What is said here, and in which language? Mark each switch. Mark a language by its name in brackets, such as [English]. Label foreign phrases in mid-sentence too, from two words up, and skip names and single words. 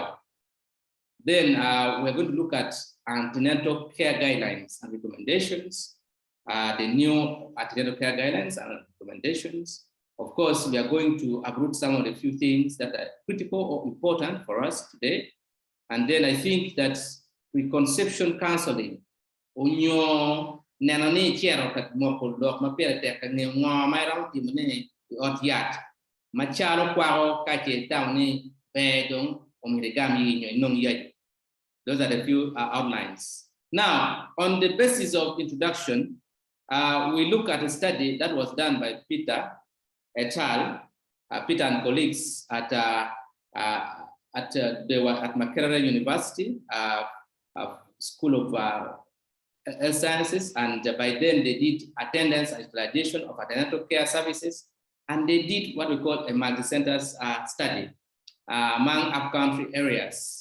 [English] Then we're going to look at antenatal care guidelines and recommendations, the new antenatal care guidelines and recommendations. Of course, we are going to uproot some of the few things that are critical or important for us today. And then I think that preconception counseling, [Acoli] onyo nanane chero kat moko lok mapere tek ne ngwa mai rau ti mane ot yat macharo kwao ka che tawni pe dong omigami nyo nong yai. [English] Those are the few outlines. Now, on the basis of introduction, we look at a study that was done by Peter et al. Peter and colleagues at Makerere University, School of Health Sciences, and by then they did attendance and utilization of antenatal care services, and they did what we call a multi-centers study among upcountry areas.